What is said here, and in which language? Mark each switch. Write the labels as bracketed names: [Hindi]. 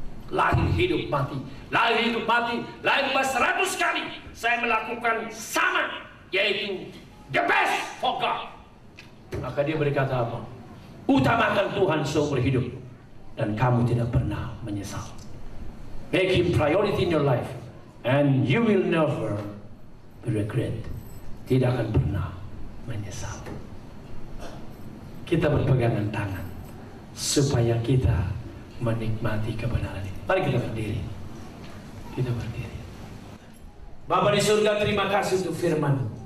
[Indonesian] Lahir hidup mati, lahir hidup mati, lahir 100 kali saya melakukan sama, yaitu the best for God. Maka dia berkata apa? Utamakan Tuhan seumur hidup, dan kamu tidak pernah menyesal. [English] Make Him priority in your life, and you will never regret. [Indonesian] Tidak akan pernah menyesal. Kita berpegangan tangan supaya kita menikmati kebenaran ini. Mari kita berdiri. Kita berdiri. Bapa di surga, terima kasih untuk firman.